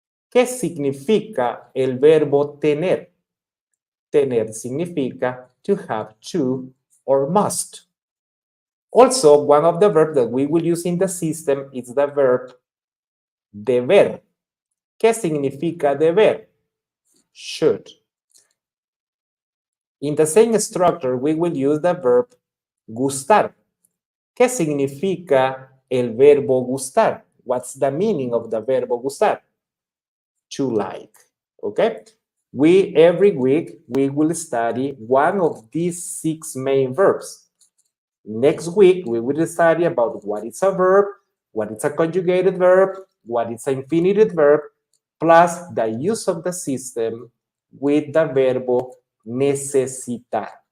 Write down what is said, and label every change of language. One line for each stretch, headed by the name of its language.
Spanish: ¿Qué significa el verbo tener? Tener significa
English: to have to or must. Also, one of the verbs that we will use in the system is the verb deber.
Spanish: ¿Qué significa deber?
English: Should. In the same structure, we will use the verb gustar.
Spanish: ¿Qué significa el verbo gustar?
English: What's the meaning of the verbo gustar? To like, okay? Every week, we will study one of these 6 main verbs. Next week, we will study about what is a verb, what is a conjugated verb, what is an infinitive verb, plus the use of the system with the verbo necesitar.